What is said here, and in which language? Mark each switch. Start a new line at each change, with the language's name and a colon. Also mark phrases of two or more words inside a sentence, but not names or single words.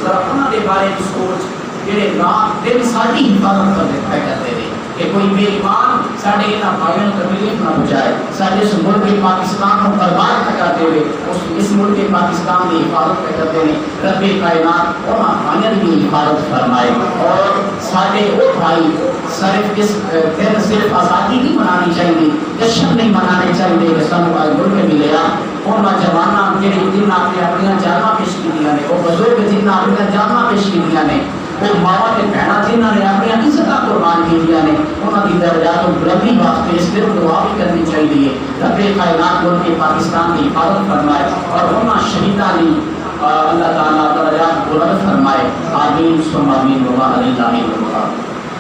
Urdu: ذرا انہوں کے بارے میں سوچ جڑے رات دن ساری حفاظت کرتے ہیں، کہ کوئی بے ایمان سارے انہاں بھائیوں کو تکلیف نہ پہنچائے، سارے اس ملک پاکستان کو برباد نہ کرتے ہوئے اس ملک پاکستان کی حفاظت کرتے ہیں۔ رب کائنات انہاں بھائیوں کی حفاظت فرمائے، اور سارے وہ بھائی صرف اس دن صرف آزادی نہیں منانی چاہیے، جشن نہیں منانے چاہیے کہ
Punjabi: سانو آج ملک ملیا۔ ان جواناں جڑے جنہاں نے اپنی جاناں پیش کیتیاں نے، وہ بزرگ جنہاں اپنی جاناں پیش کیتیاں نے، وہ ماواں تے بہناں جنہاں نے اپنی عزتاں قربان کیتیاں نے، انہاں دی درجات و بلندی واسطے اس دن دعا بھی کرنی چاہیے۔
Urdu: رب کائنات ملک پاکستان کی حفاظت فرمائے اور
Punjabi: انہاں شہیداں نے
Urdu: اللہ تعالیٰ درجات بلند فرمائے۔
Arabic: آمین ثم آمین۔ وما علینا الا البلاغ۔